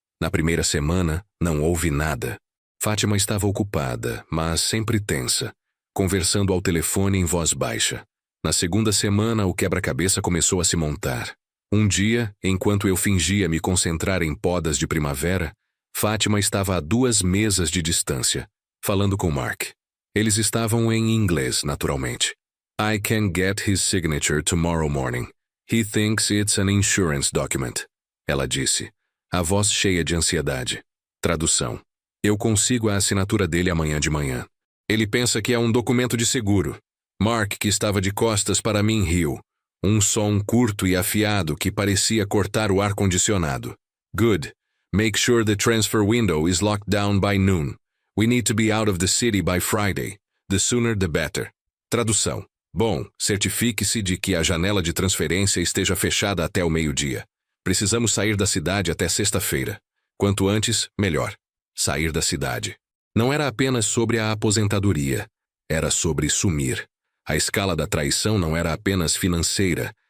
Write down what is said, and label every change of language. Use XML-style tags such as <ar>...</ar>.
<pt>Na primeira semana, não houve nada. Fátima estava ocupada, mas sempre tensa, conversando ao telefone em voz baixa. Na segunda semana, o quebra-cabeça começou a se montar. Um dia, enquanto eu fingia me concentrar em podas de primavera, Fátima estava a 2 mesas de distância, falando com Mark. Eles estavam em inglês, naturalmente.</pt> <en>I can get his signature tomorrow morning. He thinks it's an insurance document.</en> <pt>Ela disse, a voz cheia de ansiedade. Tradução. Eu consigo a assinatura dele amanhã de manhã. Ele pensa que é um documento de seguro. Mark, que estava de costas para mim, riu. Um som curto e afiado que parecia cortar o ar-condicionado.</pt> <en>Good. Make sure the transfer window is locked down by noon. We need to be out of the city by Friday. The sooner the better.</en> <pt>Tradução. Bom, certifique-se de que a janela de transferência esteja fechada até o meio-dia. Precisamos sair da cidade até sexta-feira. Quanto antes, melhor. Sair da cidade. Não era apenas sobre a aposentadoria. Era sobre sumir. A escala da traição não era apenas financeira.</pt>